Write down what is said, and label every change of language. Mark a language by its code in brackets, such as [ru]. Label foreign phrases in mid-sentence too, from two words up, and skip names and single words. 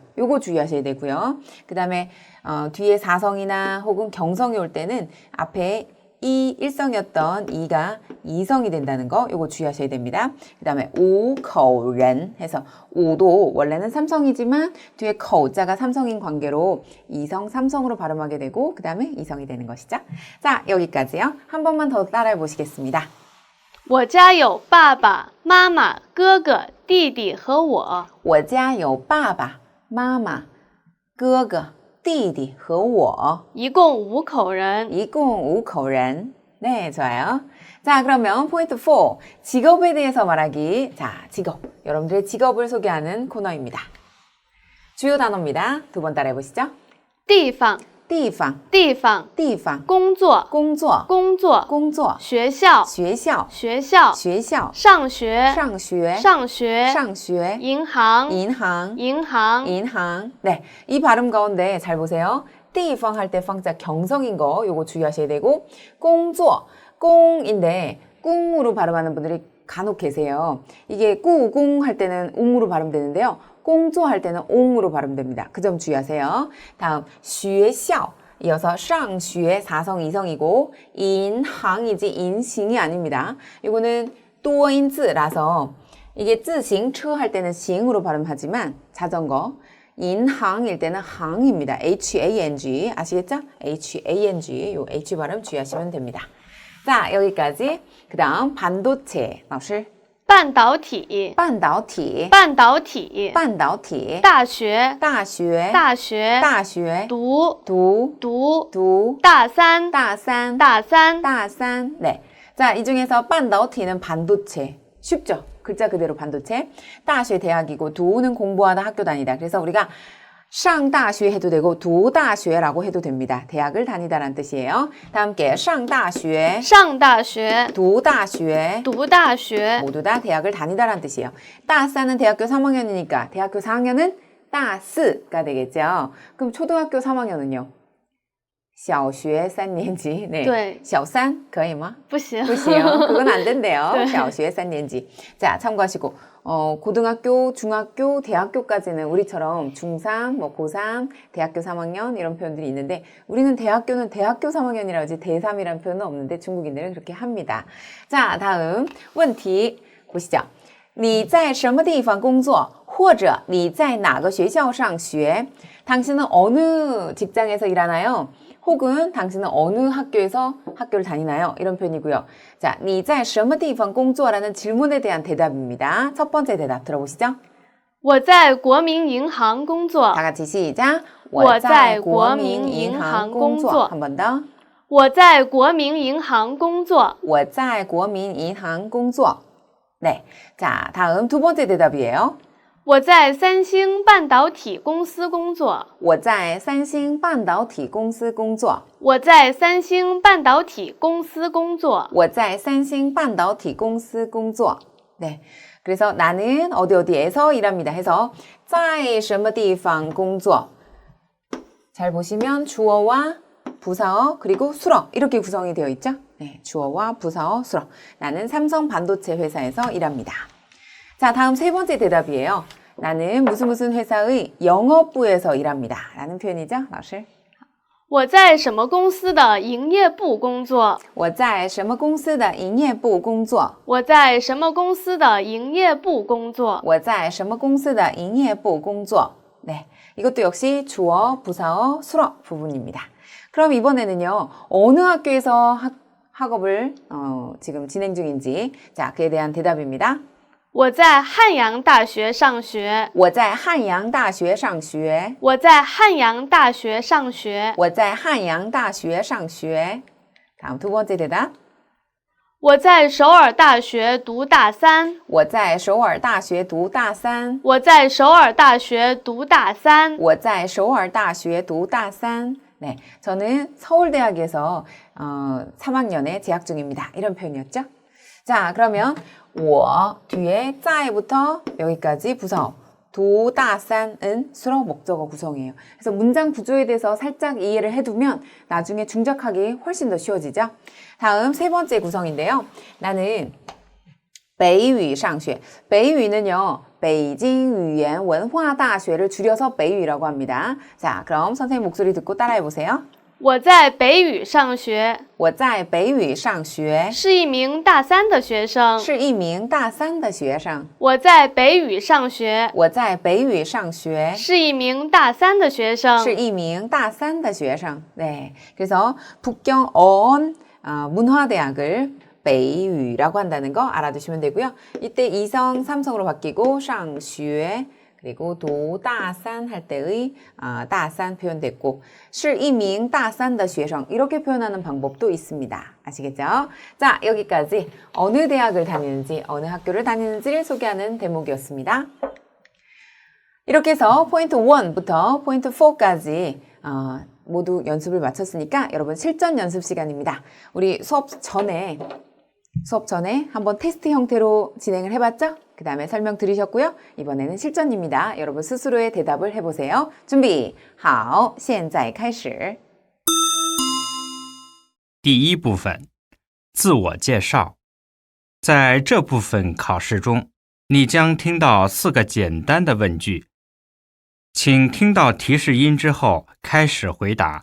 [ko] 요거 주의하셔야 되고요. 그 다음에 뒤에 4성이나 혹은 경성이 올 때는 앞에 1성이었던 2가 2성이 된다는 거 요거 주의하셔야 됩니다. 그 다음에 5 口人 해서 5도 원래는 3성이지만 뒤에 거자가 3성인 관계로 2성, 3성으로 발음하게 되고 그 다음에 2성이 되는 것이죠. 자, 여기까지요. 한 번만 더 따라해 보시겠습니다. [zh] 我家有爸爸妈妈哥哥弟弟和我。我家有爸爸妈妈哥哥弟弟和我一共5口人。一共5口人 [ko] 네, 좋아요. 자, 그러면 포인트 4. 직업에 대해서 말하기. 자, 직업. 여러분들의 직업을 소개하는 코너입니다. 주요 단어입니다. 두 번 따라해 보시죠. [zh] 地方地方, 地方地方, 工作工作, 工作工作, 学校学校, 学校学校, 上学上学, 上学上学, 银行银行, 银行银行. [ko] 네, 이 발음 가운데 잘 보세요. 地方 할 때 방자 경성인 거 요거 주의하셔야 되고 工作, 꽁인데 꿍으로 발음하는 분들이 간혹 계세요. 이게 꾸궁 할 때는 웅으로 발음되는데요. 꽁조 할 때는 옹으로 발음됩니다. 그 점 주의하세요. 다음 学校 이어서 上学 4성 2성이고 인항이지 인싱이 아닙니다. 이거는 또인즈라서 이게 自行车 할 때는 싱으로 발음하지만 자전거 인항일 때는 항입니다. HANG 아시겠죠? HANG 요 H 발음 주의하시면 됩니다. 자, 여기까지. 그 다음 반도체. [zh] 老师半导体半导体半导体半导体大学大学大学大学读读大三大三大三大三. [ko] 네. 자, 이 중에서 반도체는 반도체. 쉽죠? 글자 그대로 반도체. 大学 대학이고 두는 공부하다 학교 다니다. 그래서 우리가 [zh] 上大学 [ko] 해도 되고 [zh] 读大学 [ko] 라고 해도 됩니다. 대학을 다니다라는 뜻이에요. 다 함께 [zh] 上大学 [ko] 上大学读大学读大学 모두 다 대학을 다니다라는 뜻이에요. 따스는 대학교 3학년이니까 대학교 4학년은 따스가 되겠죠. 그럼 초등학교 3학년은요? [zh] 小学3年级. 네. 对小三可以吗? 不行不行. [ko] 그건 안 된대요. 네. [zh] 小学3年级. [ko] 자, 참고하시고 고등학교, 중학교, 대학교까지는 우리처럼 중3, 뭐 고3, 대학교 3학년 이런 표현들이 있는데 우리는 대학교는 대학교 3학년이라고 하지 대3이라는 표현은 없는데 중국인들은 그렇게 합니다. 자, 다음 问题 보시죠. [zh] 你在什么地方工作或者你在哪个学校上学? [ko] 당신은 어느 직장에서 일하나요? 혹은 당신은 어느 학교에서 학교를 다니나요? 이런 표현이고요. 자, [zh] 你在什么地方工作? [ko] 라는 질문에 대한 대답입니다. 첫 번째 대답 들어보시죠. [zh] 我在国民银行工作 [ko] 다 같이 시작. [zh] 我在国民银行工作 [ko] 한 번 더. [zh] 我在国民银行工作我在国民银行工作. [ko] 네. 자, 다음 두 번째 대답이에요. [zh] 我在三星半导体公司工作我在三星半导体公司工作. 我在三星半导体公司工作我在三星半导体公司工作. [ko] 네. 그래서 나는 어디에서 일합니다 해서 [zh] 在什么地方工作. [ko] 잘 보시면 주어와 부사어 그리고 수러 이렇게 구성이 되어 있죠. 네, 주어와 부사어 수러. 나는 삼성 반도체 회사에서 일합니다. 자, 다음 세 번째 대답이에요. 나는 무슨 회사의 영업부에서 일합니다. 라는 표현이죠, [zh] 老师. 我在什么公司的营业部工作我在什么公司的营业部工作我在什么公司的营业部工作我在什么公司的营业部工作 네, 이것도 역시 주어, 부사어, 수러 부분입니다. [ko] 그럼 이번에는요. 어느 학교에서 학업을 지금 진행 중인지 자, 그에 대한 대답입니다. [zh] 我在汉阳大学上学我在汉阳大学上学我在汉阳大学上学我在汉阳大学上学 [ko] 다음 두 번째 대답. [zh] 我在首尔大学读大三我在首尔大学读大三我在首尔大学读大三我在首尔大学读大三 [ko] 네, 저는 서울대학에서 3학년에 재학 중입니다. 이런 표현이었죠. 자, 그러면 我 뒤에 在부터 여기까지 부사어 도, 다, 산은 수러 목적어 구성이에요. 그래서 문장 구조에 대해서 살짝 이해를 해두면 나중에 중작하기 훨씬 더 쉬워지죠. 다음 세 번째 구성인데요. 나는 [zh] 北语上学. [ko] 北语는요. 北京语言文化大学를 줄여서 北语 라고 합니다. 자, 그럼 선생님 목소리 듣고 따라해 보세요. [zh] 我在北语上学我在北语上学是一名大三的学生是一名大三的学生我在北语上学我在北语上学是一名大三的学生是一名大三的学生 [ko] 네, 그래서 북경 어원 문화대학을 北语라고 한다는 거 알아두시면 되고요. 이때 2성 3성으로 바뀌고 上学 그리고 도大三 할 때의 大三 표현됐고 [zh] 是一名大三的学生 [ko] 이렇게 표현하는 방법도 있습니다. 아시겠죠? 자, 여기까지 어느 대학을 다니는지 어느 학교를 다니는지를 소개하는 대목이었습니다. 이렇게 해서 포인트 1부터 포인트 4까지 모두 연습을 마쳤으니까 여러분 실전 연습 시간입니다. 우리 수업 전에 한번 테스트 형태로 진행을 해봤죠? 그 다음에 설명 들으셨고요. 이번에는 실전입니다. 여러분 스스로의 대답을 해보세요. 준비, [zh] 好,现在开始. 第一部分，自我介绍。在这部分考试中，你将听到4个简单的问句，请听到提示音之后开始回答。